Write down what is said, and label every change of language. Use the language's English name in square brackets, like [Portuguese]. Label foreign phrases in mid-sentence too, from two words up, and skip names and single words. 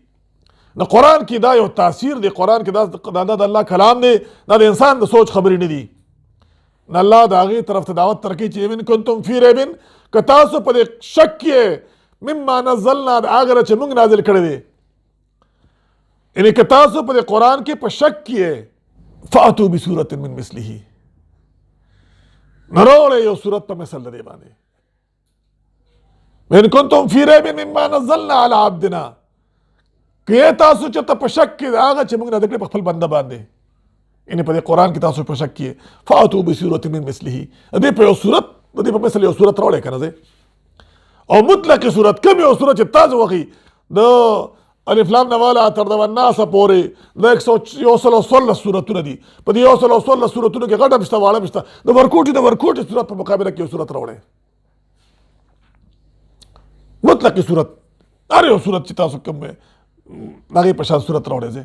[Pashto] نو قرآن کې دا یو تاثیر دی، قرآن کې دا د الله کلام دی، دا د انسان د سوچ خبرې نه دي. نو الله د هغې طرف ته دعوت ترکوي چې [Arabic] ان کنتم فی ریب، [Pashto] که تاسو په دې شک کې [Arabic] مما نزلنا [Pashto] د هغه چې موږ نازل کړی دی، یعنې که تاسو په دې قرآن کې په شک کې [Arabic] فاتو بسورة من مثله، [Pashto] نو راوړئ یو صورت په مثل د دې باندې. [Arabic] ان کنتم فی ریب مما نزلنا علی عبدنا، [Pashto] که تاسو چې ته په شک کې هغه چې موږ نازل کړی په خپل بنده باندې، یعنې په دې قرآن کې تاسو په شک کې [Arabic] فاتو بسورة من مثله، [Pashto] دې په یو صورت د دې په مثل یو صورت راوړئ که نه دی. او مطلقې صورت کوم یو صورت چې تاسو وخی د الف لام نه والا تر د والناس پورې د 114 صورتونه دي. په دې 114 صورتونو کې غټه مشته واړه مشته، د ورکوټي صورت په مقابله کې یو صورت راوړئ، مطلقې صورت، هر یو صورت چې تاسو کوم هغې په شان صورت راوړئ ځای.